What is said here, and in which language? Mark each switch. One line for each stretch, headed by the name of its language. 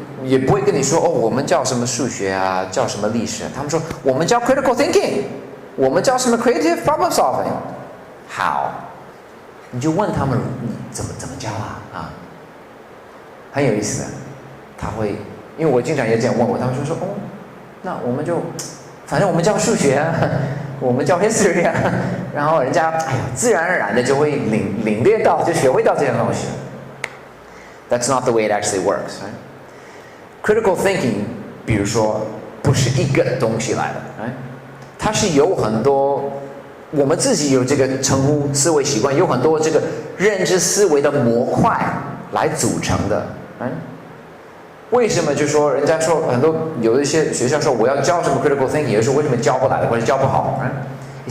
Chinese: 也不会跟你说哦，我们叫什么数学啊，叫什么历史啊，他们说我们叫 critical thinking， 我们叫什么 creative problem solving， 好，你就问他们你怎么教啊，很有意思的，他会，因为我经常也这样问我，他们就说哦，那我们就，反正我们叫数学啊，我们叫 history 啊，然后人家哎呀，自然而然的就会领略到，就学会到这些东西。
English: That's not the way it actually works, right?
Chinese: Critical thinking， 比如说不是一个东西来的， right? 它是有很多，我们自己有这个称呼思维习惯，有很多这个认知思维的模块来组成的， right? 为什么就说人家说很多有一些学校说我要教什么 critical thinking， 有的时候为什么教不来或者教不好， right?